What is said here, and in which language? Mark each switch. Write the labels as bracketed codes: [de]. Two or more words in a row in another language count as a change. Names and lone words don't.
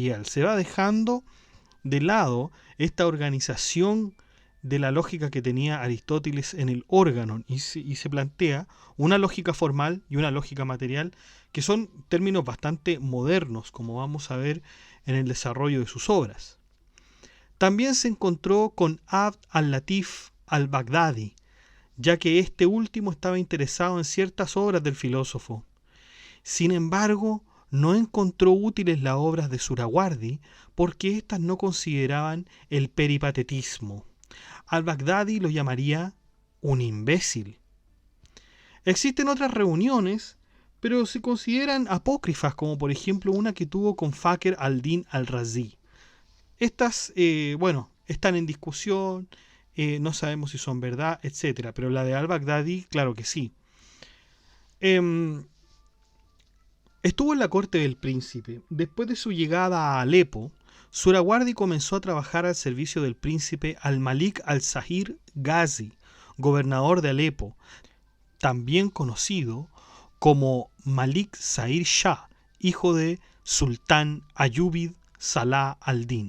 [es] Se va dejando de lado esta organización de la lógica que tenía Aristóteles en el órganon y se plantea una lógica formal y una lógica material, que son términos bastante modernos, como vamos a ver en el desarrollo de sus obras. También se encontró con Abd al-Latif al-Baghdadi, ya que este último estaba interesado en ciertas obras del filósofo. Sin embargo, no encontró útiles las obras de Surawardi porque éstas no consideraban el peripatetismo. Al-Baghdadi lo llamaría un imbécil. Existen otras reuniones, pero se consideran apócrifas, como por ejemplo una que tuvo con Fakhr al-Din al-Razi. Estas, están en discusión, no sabemos si son verdad, etc. Pero la de al-Baghdadi, claro que sí. Estuvo en la corte del príncipe. Después de su llegada a Alepo, Surawardi comenzó a trabajar al servicio del príncipe al-Malik al-Zahir Ghazi, gobernador de Alepo, también conocido como Malik Zahir Shah, hijo de Sultán Ayyubid Salah al-Din.